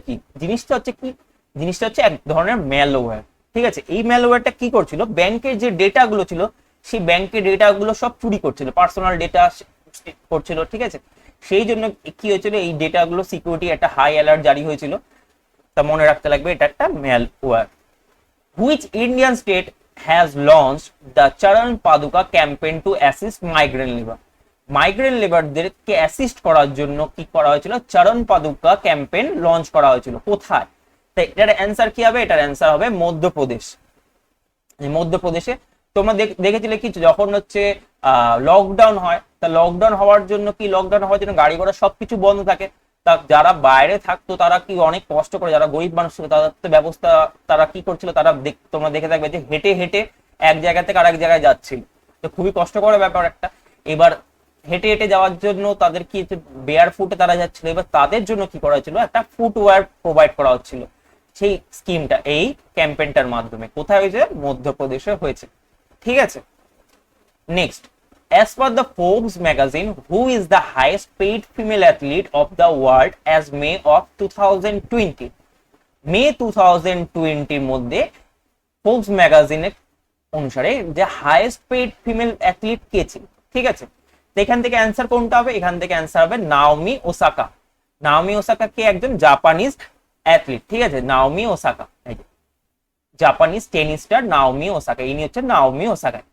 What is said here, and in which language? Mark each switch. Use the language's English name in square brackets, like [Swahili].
[Bangla] কি জিনিসটা হচ্ছে কি? জিনিসটা হচ্ছে এক ধরনের ম্যালওয়্যার, ঠিক আছে। এই ম্যালওয়্যারটা কি করছিল? ব্যাংকের যে ডেটা গুলো ছিল সেই ব্যাংকের ডেটা গুলো সব চুরি করছিল, পার্সোনাল ডেটা করছিল, ঠিক আছে। সেই জন্য কি হয়েছিল? এই ডেটা গুলো সিকিউরিটি একটা হাই অ্যালার্ট জারি হয়েছিল। তা মনে রাখতে লাগবে এটা একটা malware. [English] Which Indian state has launched the Charan Paduka campaign to assist migrant labor? [Bangla] Migrant লেবারদেরকে assist করার জন্য কি করা হয়েছিল? চরণ পাদুকা ক্যাম্পেইন লঞ্চ করা হয়েছিল। কোথায়? তাই এটার অ্যান্সার কি হবে? এটার অ্যান্সার হবে মধ্যপ্রদেশ। মধ্যপ্রদেশে তোমরা দেখেছিলে কি যখন হচ্ছে লকডাউন হয়, তা লকডাউন হওয়ার জন্য কি, লকডাউন হওয়ার জন্য গাড়ি ঘোড়া সবকিছু বন্ধ থাকে। তা যারা বাইরে থাকতো তারা কি অনেক কষ্ট করে, যারা গরিব মানুষ ছিল তাদের তো ব্যবস্থা, তারা কি করছিল? তারা তোমরা দেখে থাকবে যে হেঁটে হেঁটে এক জায়গা থেকে আরেক জায়গায় যাচ্ছিল। তো খুবই কষ্টকর ব্যাপার একটা। এবার হেঁটে হেঁটে যাওয়ার জন্য তাদের কি বেয়ার ফুটে তারা যাচ্ছিল। এবার তাদের জন্য কি করা হয়েছিল? একটা ফুটওয়্যার প্রোভাইড করা হচ্ছিল। সেই স্কিমটা এই ক্যাম্পেইনটার মাধ্যমে কোথায় হয়েছে? মধ্যপ্রদেশে হয়েছে, ঠিক আছে। [English] Next, as per the Forbes magazine, who is the highest paid female athlete of the world as May of 2020? [Bangla] মে 2020 এর মধ্যে ফোর্বস ম্যাগাজিনের অনুসারে যে হাইয়েস্ট পেইড ফিমেল অ্যাথলিট কে ছিল, ঠিক আছে। তো এখান থেকে অ্যান্সার কোনটা হবে? এখান থেকে অ্যান্সার হবে নাওমি ওসাকা। নাওমি ওসাকা কে একজন জাপানিজ অ্যাথলিট, ঠিক আছে। Naomi Osaka, Japanese tennis star Naomi Osaka, ইনি হচ্ছে নাওমি ওসাকা।